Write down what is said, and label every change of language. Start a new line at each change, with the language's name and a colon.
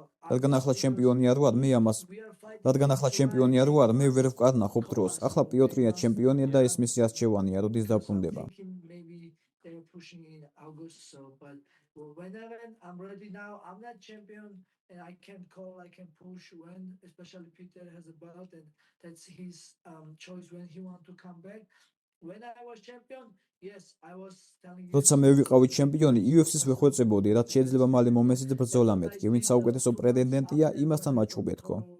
Georgian: რადგან ახლა ჩემპიონი არ ვარ, მე ამას რადგან ახლა ჩემპიონი არ ვარ, მე ვერ ვკარნახობ დროს. ახლა პიოტრია ჩემპიონია და ეს მისი არჩევანია, როდის დაბრუნდება.
English: Maybe they're pushing in August, so but whenever I'm ready now, I'm not champion, and I can call, I can push when, especially Peter has a belt, and that's his choice when he want to come back. When I was champion, yes, I was telling you.
Georgian: როცა მე ვიყავი ჩემპიონი, UFC-ს ვეხვეწებოდი, რაც შეიძლება მალე მომესიც ბრძოლა მეთქი, ვინც საუკეთესო პრეტენდენტია, იმასთან მაჩხუბე თქო.